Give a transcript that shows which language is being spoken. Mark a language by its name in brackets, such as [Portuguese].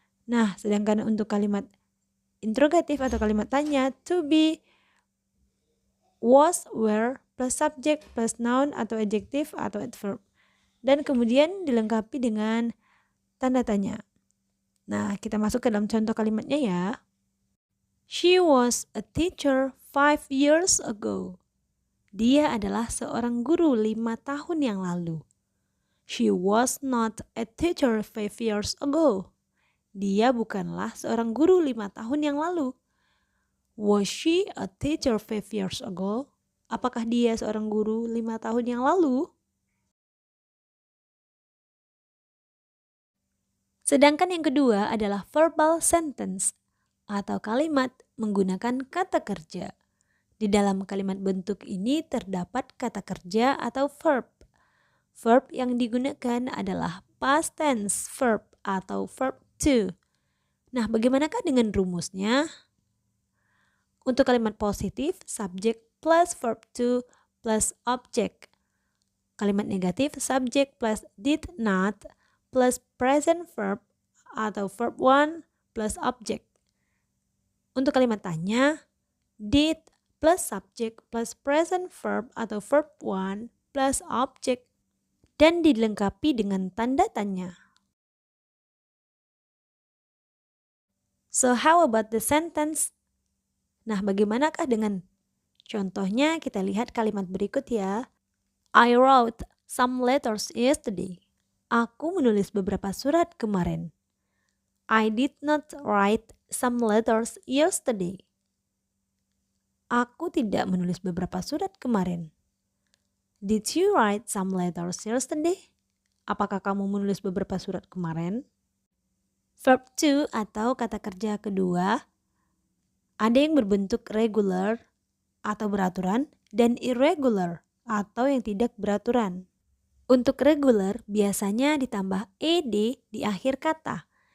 [Indonesian] Nah, sedangkan untuk kalimat interrogatif atau kalimat tanya, to be, was, were, plus subject plus noun atau adjective atau adverb. Dan kemudian dilengkapi dengan tanda tanya. Nah, kita masuk ke dalam contoh kalimatnya ya. [English] She was a teacher 5 years ago. [Indonesian] Dia adalah seorang guru 5 tahun yang lalu. [English] She was not a teacher 5 years ago. [Indonesian] Dia bukanlah seorang guru 5 tahun yang lalu. [English] Was she a teacher 5 years ago? [Indonesian] Apakah dia seorang guru 5 tahun yang lalu? Sedangkan yang kedua adalah verbal sentence atau kalimat menggunakan kata kerja. Di dalam kalimat bentuk ini terdapat kata kerja atau verb. Verb yang digunakan adalah past tense verb atau verb to. Nah, bagaimanakah dengan rumusnya? Untuk kalimat positif, subject plus verb to plus object. Kalimat negatif, subject plus did not plus present verb atau verb 1 plus object. Untuk kalimat tanya, did plus subject plus present verb atau verb 1 plus object dan dilengkapi dengan tanda tanya. [English] So how about the sentence? [Indonesian] Nah, bagaimanakah dengan contohnya? Kita lihat kalimat berikut ya. [English] I wrote some letters yesterday. [Indonesian] Aku menulis beberapa surat kemarin. [English] I did not write some letters yesterday. [Indonesian] Aku tidak menulis beberapa surat kemarin. [English] Did you write some letters yesterday? [Indonesian] Apakah kamu menulis beberapa surat kemarin? Verb to atau kata kerja kedua ada yang berbentuk regular atau beraturan dan irregular atau yang tidak beraturan. Untuk regular biasanya ditambah ed di akhir kata.